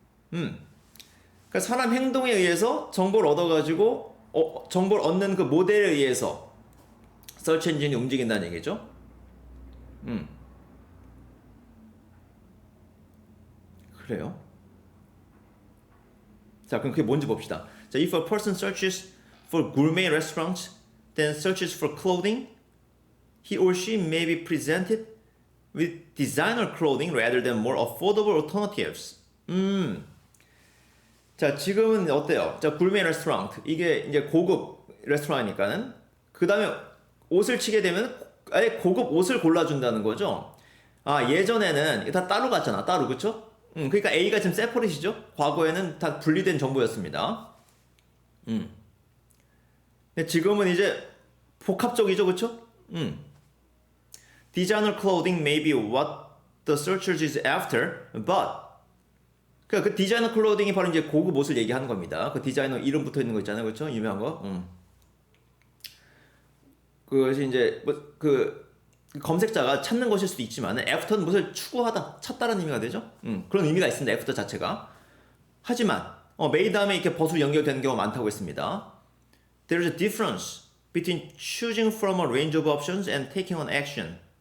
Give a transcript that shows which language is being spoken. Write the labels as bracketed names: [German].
[Korean] 그러니까 사람 행동에 의해서 정보를 얻어가지고 정보를 얻는 그 모델에 의해서 서치 엔진이 움직인다는 얘기죠. 그래요? 자, 그럼 그게 뭔지 봅시다. [English] 자, if a person searches for gourmet restaurants, then searches for clothing, he or she may be presented with designer clothing rather than more affordable alternatives. [Korean] 자, 지금은 어때요? 자, 굴메 레스토랑 이게 이제 고급 레스토랑이니까는 그 다음에 옷을 치게 되면 아예 고급 옷을 골라준다는 거죠. 아, 예전에는 다 따로 갔잖아, 따로, 그쵸? 그러니까 A가 지금 세퍼릿이죠. 과거에는 다 분리된 정보였습니다. 근데 지금은 이제 복합적이죠, 그쵸? [English] Designer clothing may be what the searcher is after, but [Korean] 그 디자이너 클로딩이 바로 이제 고급 옷을 얘기하는 겁니다. 그 디자이너 이름 붙어 있는 거 있잖아요, 그렇죠? 유명한 거. 그것이 이제 뭐 그 검색자가 찾는 것일 수도 있지만 애프터는 무엇을 추구하다, 찾다라는 의미가 되죠. 그런 의미가 있습니다. 애프터 자체가. 하지만 메이 다음에 이렇게 벗으로 연결되는 경우가 많다고 했습니다. [English] There is a difference between choosing from a range of options and taking an action.